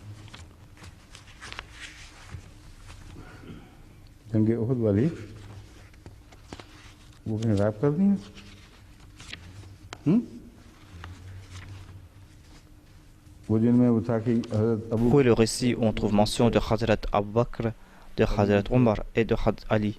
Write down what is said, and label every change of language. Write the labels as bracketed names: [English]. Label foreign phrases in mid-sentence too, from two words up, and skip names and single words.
[Hindi] जंगे उहद वाली वो कहीं गायब कर दी हैं वो जिनमें वो था कि हज़रत अबू [French] Pour le récit, on trouve mention de Hazrat Abu Bakr, de Hazrat Omar et de Hazrat Ali.